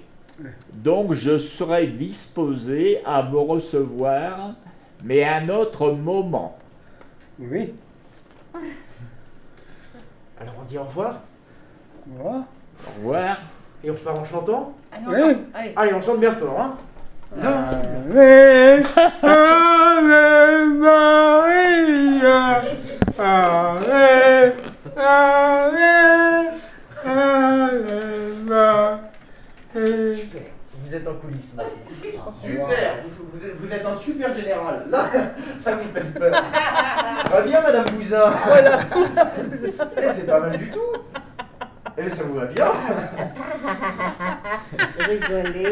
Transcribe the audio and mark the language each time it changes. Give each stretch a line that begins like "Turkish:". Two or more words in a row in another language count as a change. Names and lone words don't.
French: Donc je serai disposé à me recevoir, mais à un autre moment. Oui. Alors on dit au revoir Voilà. Au revoir. et on repart en chantant. Allez, on chante. Allez. Allez, on chante bien fort, hein. Là.
Latin: Ave Maria. Ave, ave, ave Maria.
French: Super, vous êtes en coulisses. Super, vous êtes un super général. Là vous faites peur. Va bien, Madame Bousin. Voilà. C'est pas mal du tout. Eh, ça vous va bien. Rigoler.